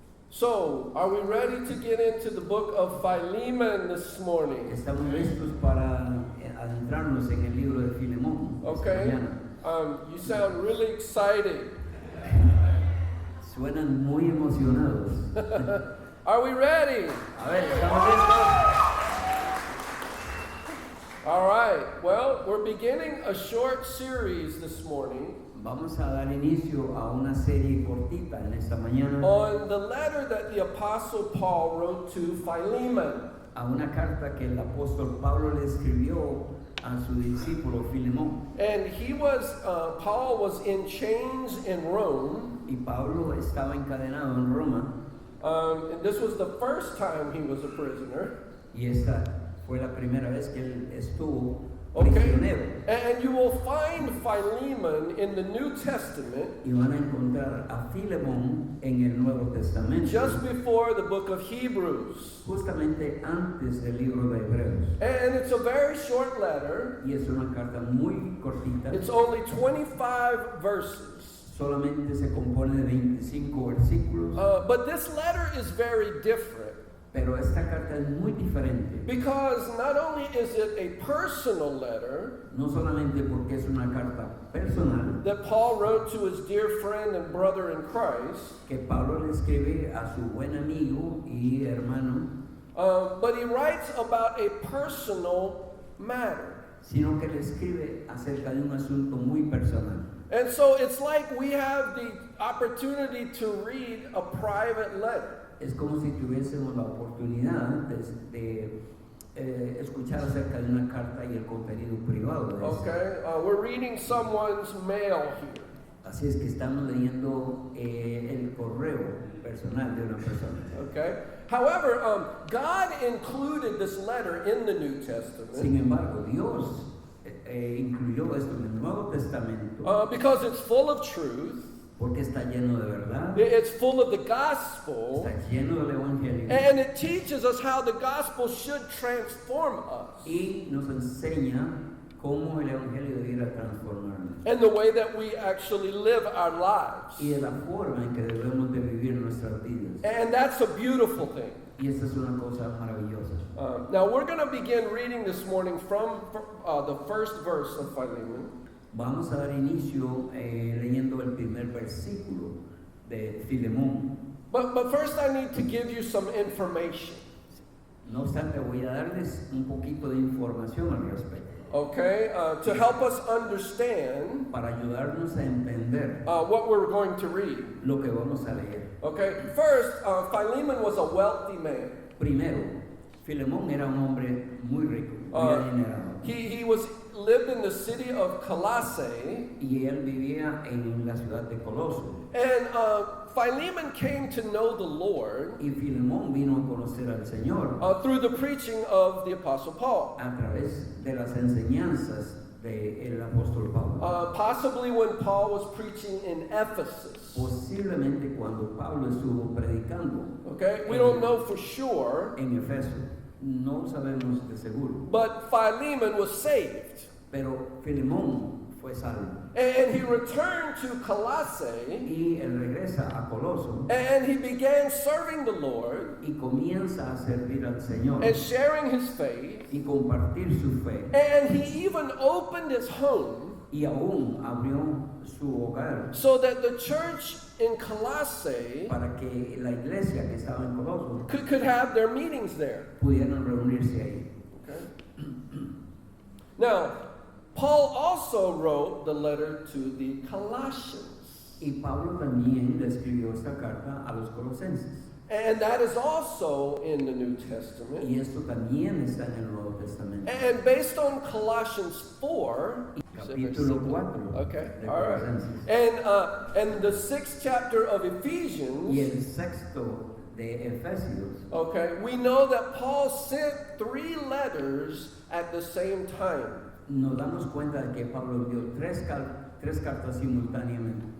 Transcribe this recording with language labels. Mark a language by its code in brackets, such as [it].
[en] So, are we ready to get into the book of Philemon this morning? [es] Estamos listos para adentrarnos en el libro de Filemón. [en] Okay. You sound really excited. [es] Suenan muy emocionados. [en] Are we ready? [es] A ver, ¿estamos listos? [en] All right. Well, we're beginning a short series this morning [es] Vamos a dar inicio a una serie cortita en esta mañana [en] on the letter that the Apostle Paul wrote to Philemon. [es] a una carta que el apóstol Pablo le escribió a su discípulo Filemón. [en] And Paul was in chains in Rome. [es] Y Pablo estaba encadenado en Roma [en] And this was the first time he was a prisoner. [es] y esta fue la primera vez que él estuvo [en] Okay. [es] prisionero. [en] And you will find Philemon in the New Testament [es] Y van a encontrar a Filemón en el Nuevo Testamento, [en] just before the book of Hebrews. [es] justamente antes del libro de Hebreos. [en] And it's a very short letter. [es] Y es una carta muy cortita, [en] It's only 25 verses. [es] solamente se compone de 25 versículos, [en] But this letter is very different [es] pero esta carta es muy diferente, [en] because not only is it a personal letter [es] no solamente porque es una carta personal [en] that Paul wrote to his dear friend and brother in Christ, [es] que Pablo le escribe a su buen amigo y hermano, [en] but he writes about a personal matter. [es] sino que le escribe acerca de un asunto muy personal. [en] And so it's like we have the opportunity to read a private letter. [es] Es como si tuviésemos la oportunidad de escuchar acerca de una carta y el contenido privado de esta. [en] Okay, we're reading someone's mail here. [es] Así es que estamos leyendo el correo personal de una persona. [en] Okay. However, God included this letter in the New Testament [es] Sin embargo, Dios incluyó esto en el Nuevo Testamento [en] because it's full of truth. [es] porque está lleno de verdad, [en] It's full of the gospel, [es] está lleno del Evangelio [en] and it teaches us how the gospel should transform us [es] y nos enseña cómo el Evangelio debiera transformarnos [en] and the way that we actually live our lives. [es] y de la forma en que debemos de vivir nuestras vidas. [en] And that's a beautiful thing. [es] Y esta es una cosa maravillosa. [en] Now we're going to begin reading this morning from the first verse of Philemon. [es] Vamos a dar inicio leyendo el primer versículo de Filemón. [en] But first I need to give you some information. [es] No obstante, voy a darles un poquito de información al respecto [en] Okay, to help us understand [es] para ayudarnos a entender [en] what we're going to read. [es] lo que vamos a leer. [en] Okay, first, Philemon was a wealthy man. [es] Primero, Filemón era un hombre muy rico, muy adinerado. [en] He lived in the city of Colossae, [es] Y él vivía en la ciudad de Coloso. [en] and Philemon came to know the Lord [es] Y Filemón vino a conocer al Señor [en] through the preaching of the Apostle Paul. [es] a través de las enseñanzas del apóstol Pablo. [en] Possibly when Paul was preaching in Ephesus. [es] Posiblemente cuando Pablo estuvo predicando [en] Okay, we don't know for sure, [es] en Efeso, no sabemos de seguro, [en] but Philemon was saved. [es] pero Filemón fue salvo. [en] And he returned to Colossae, [es] Y él regresa a Coloso [en] and he began serving the Lord [es] y comienza a servir al Señor [en] and sharing his faith. [es] y compartir su fe. [en] And he even opened his home [es] Y aún abrió su hogar [en] so that the church in Colossae [es] para que la iglesia que estaba en Coloso [en] could have their meetings there. [es] pudieran reunirse ahí. [en] Okay. Now, Paul also wrote the letter to the Colossians. [es] Y Pablo también le escribió esta carta a los colosenses. [en] And that is also in the New Testament. [es] Y esto también está en el Nuevo Testamento. [en] And based on Colossians 4, [es] Capítulo 4 [en] okay, [es] de [en] all right. [es] Colosenses. [en] And the 6th chapter of [es] Y [en] Ephesians, [es] el sexto de Efesios, [en] okay, we know that Paul sent 3 letters at the same time. [es] nos damos cuenta de que Pablo envió tres cartas simultáneamente.